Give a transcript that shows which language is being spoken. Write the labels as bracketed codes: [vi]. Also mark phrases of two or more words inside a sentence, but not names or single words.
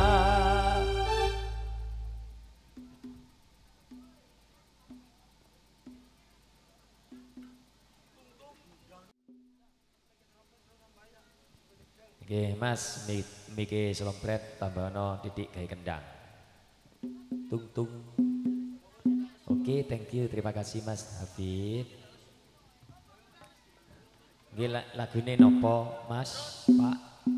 [jv] Oke Mas, miki selompret tambahno titik gawe kendang. Tung tung. [en] Oke, thank you, [id] terima kasih Mas Habib. [jv] Nggih lagune nopo Mas, Pak?